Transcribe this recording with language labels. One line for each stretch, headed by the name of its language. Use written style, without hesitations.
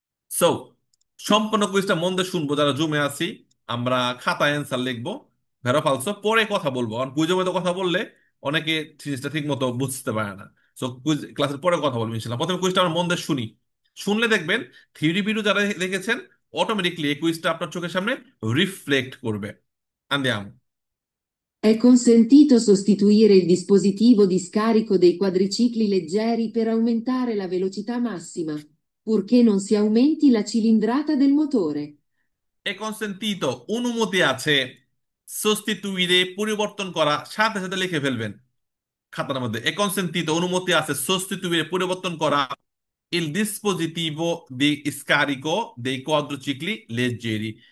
Bangla: So সম্পূর্ণ কুইজটা মন দিয়ে শুনবো যারা জুমে আছি। আমরা খাতায় অ্যান্সার লিখবো,
Italian: ভেরো ফালসো
Bangla: পরে কথা বলবো, কারণ কুইজের মধ্যে কথা বললে অনেকে জিনিসটা ঠিক মতো বুঝতে পারে না। সো কুইজ ক্লাসের পরে কথা বলবো ইনশাল্লাহ। প্রথমে কুইজটা আমরা মন দিয়ে শুনি, শুনলে দেখবেন থিওরি ভিডিও যারা দেখেছেন অটোমেটিকলি এই কুইজটা আপনার চোখের সামনে রিফ্লেক্ট করবে।
Italian: Andiamo. È consentito sostituire il dispositivo di scarico dei quadricicli leggeri per aumentare la velocità massima, purché non si aumenti la cilindrata del motore. এ কনসেন্টিতো,
Bangla: অনুমতি আছে,
Italian: সস্টিটুইরে
Bangla: পরিবর্তন করা, সাথে সাথে লিখে ফেলবেন খাতার মধ্যে।
Italian: এ কনসেন্টিতো,
Bangla: অনুমতি আছে,
Italian: সস্টিটুইরে
Bangla: পরিবর্তন করা
Italian: il dispositivo di scarico dei quadricicli leggeri।